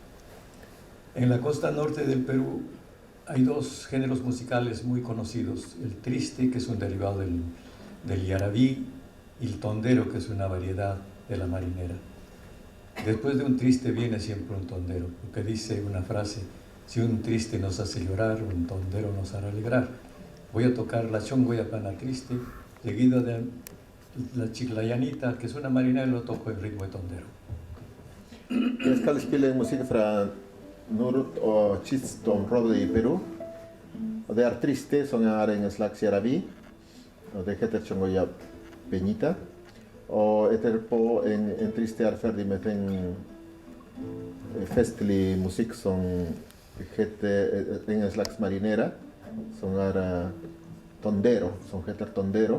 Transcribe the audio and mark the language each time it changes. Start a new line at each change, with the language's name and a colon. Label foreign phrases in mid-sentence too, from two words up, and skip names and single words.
Spanish: En la costa norte del Perú hay dos géneros musicales muy conocidos, el triste, que es un derivado del yarabí, y el tondero, que es una variedad de la marinera. Después de un triste viene siempre un tondero, porque dice una frase: si un triste nos hace llorar, un tondero nos hará alegrar. Voy a tocar la chongoyapana triste, seguido de la chiclayanita, que es una marinera, y lo toco en ritmo de tondero.
Swedish: Jag ska spela in musik från norr och sydöstområdet i Peru. Och det är triste, som är en slags yarabí, och det heter chongoya peñita. Och etterpå en triste är färdig med en festlig musik som heter en slags marinera, som är tondero, som heter tondero.